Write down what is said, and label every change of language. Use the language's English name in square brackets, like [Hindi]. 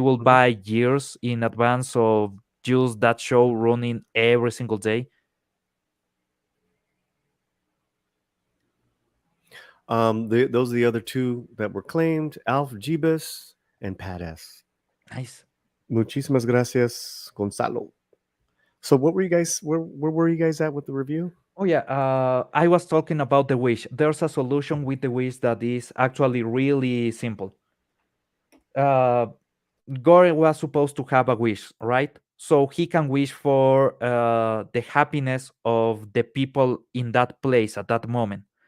[English] will buy years in advance of just that show running every single day. Those are the other two that were claimed: Alf Jibas and Pat S. Nice. [Spanish] Muchísimas gracias, Gonzalo. [English] So what were you guys? Where were you guys at with the review? Oh yeah, I was talking about the wish. There's a solution with the wish that is actually really simple. Gore was supposed to have a wish, right? So he can wish for the happiness of the people in that place at that moment.